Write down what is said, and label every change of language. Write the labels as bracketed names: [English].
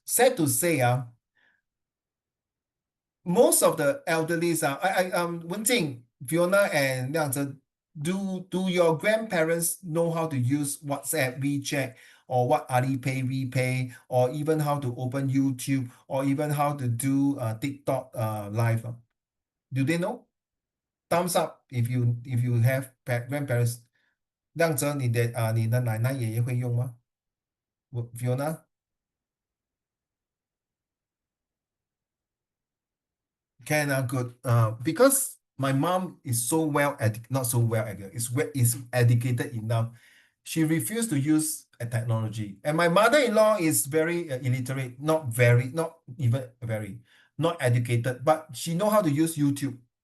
[English] Sad to say, most of the elderlies are Wenjing, Fiona and 亮子, do your grandparents know how to use WhatsApp, WeChat, or what Alipay, WePay, or even how to open YouTube, or even how to do TikTok live. Do they know? Thumbs up if you have grandparents. [Chinese] 亮泽，你的奶奶爷爷会用吗？ [English] Fiona can good. Because my mom is so not so well educated, is educated enough. She refused to use a technology, and my mother-in-law is very illiterate, not even very, not educated, but she know how to use YouTube.